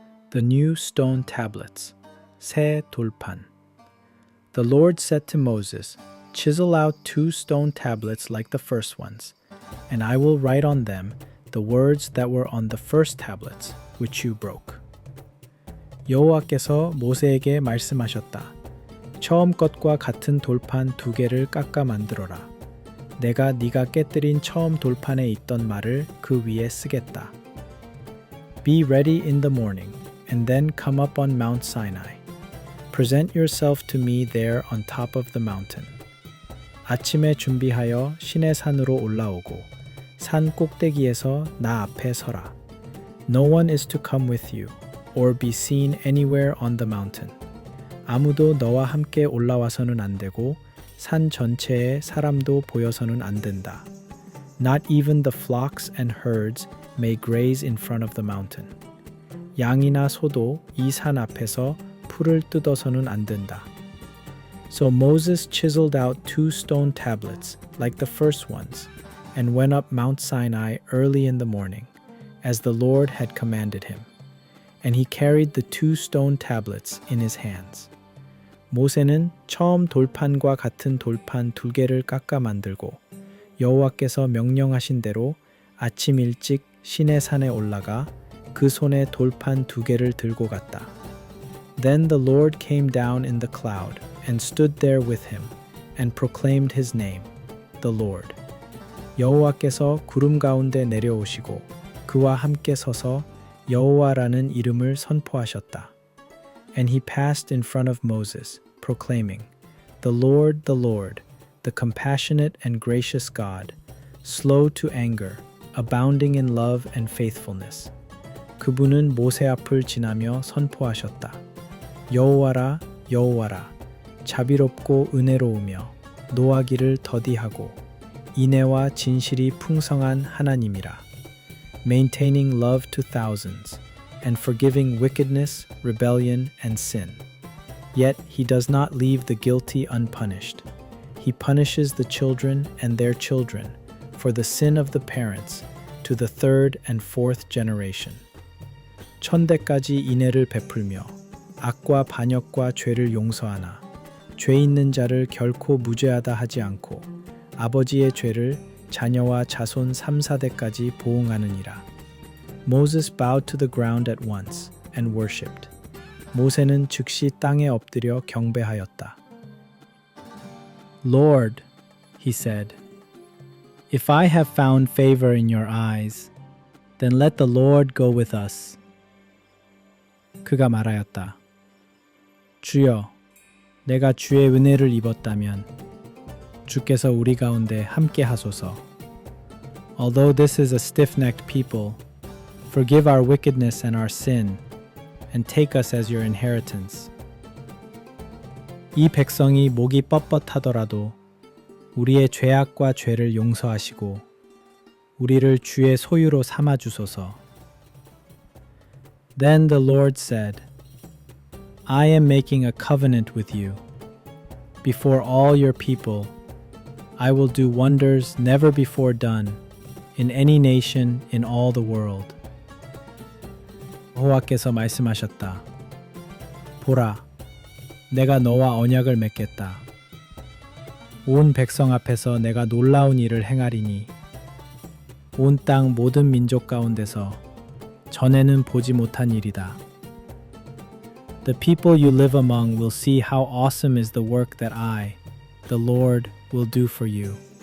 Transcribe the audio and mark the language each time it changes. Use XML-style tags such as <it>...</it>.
<en>The New Stone Tablets,</en> <ko>새 돌판.</ko> <en>The Lord said to Moses, Chisel out 2 stone tablets like the first ones, and I will write on them the words that were on the first tablets, which you broke.</en> <ko>여호와께서 모세에게 말씀하셨다. 처음 것과 같은 돌판 2개를 깎아 만들어라. 내가 네가 깨뜨린 처음 돌판에 있던 말을 그 위에 쓰겠다.</ko> <en>Be ready in the morning, and then come up on Mount Sinai. Present yourself to me there on top of the mountain.</en> <ko>아침에 준비하여 신의 산으로 올라오고 산 꼭대기에서 나 앞에 서라.</ko> <en>No one is to come with you, or be seen anywhere on the mountain.</en> <ko>아무도 너와 함께 올라와서는 안 되고 산 전체에 사람도 보여서는 안 된다.</ko> <en>Not even the flocks and herds may graze in front of the mountain.</en> <ko>양이나 소도 이 산 앞에서 풀을 뜯어서는 안 된다.</ko> <en>So Moses chiseled out 2 stone tablets, like the first ones, and went up Mount Sinai early in the morning, as the Lord had commanded him. And he carried the 2 stone tablets in his hands.</en> <ko>모세는 처음 돌판과 같은 돌판 2개를 깎아 만들고 여호와께서 명령하신 대로 아침 일찍 시내 산에 올라가 그 손에 돌판 2개를 들고 갔다.</ko> <en>Then the Lord came down in the cloud and stood there with him and proclaimed his name, the Lord.</en> <ko>여호와께서 구름 가운데 내려오시고 그와 함께 서서 여호와라는 이름을 선포하셨다.</ko> <en>And he passed in front of Moses, proclaiming, the Lord, the compassionate and gracious God, slow to anger, abounding in love and faithfulness.</en> <ko>그분은 모세 앞을 지나며 선포하셨다. 여호와라, 여호와라, 자비롭고 은혜로우며 노하기를 더디하고 인애와 진실이 풍성한 하나님이라.</ko> <en>Maintaining love to thousands, and forgiving wickedness, rebellion, and sin. Yet he does not leave the guilty unpunished. He punishes the children and their children for the sin of the parents to the 3rd and 4th generation.</en> <ko>천대까지 인애를 베풀며 악과 반역과 죄를 용서하나 죄 있는 자를 결코 무죄하다 하지 않고 아버지의 죄를 자녀와 자손 3, 4대까지 보응하느니라.</ko> <en>Moses bowed to the ground at once and worshipped.</en> <ko>모세는 즉시 땅에 엎드려 경배하였다.</ko> <en>Lord, he said, if I have found favor in your eyes, then let the Lord go with us.</en> <ko>그가 말하였다. 주여, 내가 주의 은혜를 입었다면 주께서 우리 가운데 함께 하소서.</ko> <en>Although this is a stiff-necked people, forgive our wickedness and our sin, and take us as your inheritance.</en> <ko>이 백성이 목이 뻣뻣하더라도 우리의 죄악과 죄를 용서하시고 우리를 주의 소유로 삼아 주소서.</ko> <en>Then the Lord said, I am making a covenant with you. Before all your people, I will do wonders never before done in any nation in all the world.</en> <ko>여호와께서 말씀하셨다. 보라, 내가 너와 언약을 맺겠다. 온 백성 앞에서 내가 놀라운 일을 행하리니 온 땅 모든 민족 가운데서 전에는 보지 못한 일이다.</ko> <en>The people you live among will see how awesome is the work that I, the Lord, will do for you.</en>